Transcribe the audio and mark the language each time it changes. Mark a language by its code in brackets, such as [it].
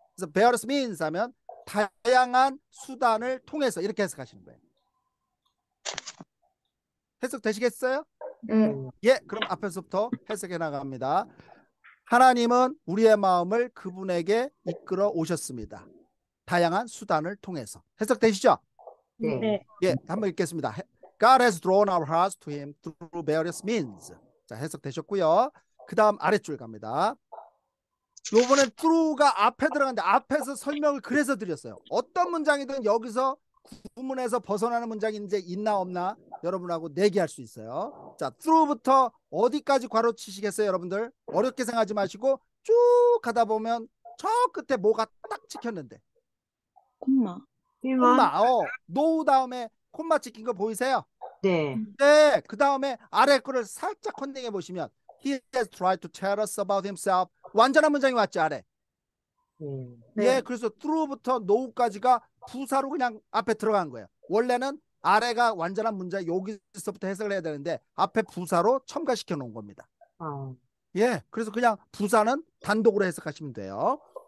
[ko] 그래서 [en] various means [ko] 하면 다양한 수단을 통해서 이렇게 해석하시는 거예요. 해석 되시겠어요? 네. 예, 그럼 앞에서부터 해석해 나갑니다. 하나님은 우리의 마음을 그분에게 이끌어 오셨습니다. 다양한 수단을 통해서. 해석 되시죠? 네. 예, 한번 읽겠습니다. [en] God has drawn our hearts to him through various means. [ko] 자, 해석 되셨고요. 그 다음 아랫줄 갑니다. 요번엔 through가 앞에 들어갔는데 앞에서 설명을 그래서 드렸어요. 어떤 문장이든 여기서 구문에서 벗어나는 문장이 이제 있나 없나 여러분하고 내기할 수 있어요. 자, through부터 어디까지 괄호 치시겠어요, 여러분들? 어렵게 생각하지 마시고 쭉 가다 보면 저 끝에 뭐가 딱 찍혔는데. 콤마. 콤마. 노 다음에 콤마 찍힌 거 보이세요? 네. 네. 그 다음에 아래 거를 살짝 컨닝해 보시면 [en] He has tried to tell us about himself. [ko] 완전한 문장이 왔죠, 아래. 네. 예, 그래서 through부터 no까지가 부사로 그냥 앞에 들어간 거예요. 원래는 아래가 완전한 문장 여기서부터 해석을 해야 되는데 앞에 부사로 첨가시켜 놓은 겁니다. 예, 그래서 그냥 부사는 단독으로 해석하시면 돼요.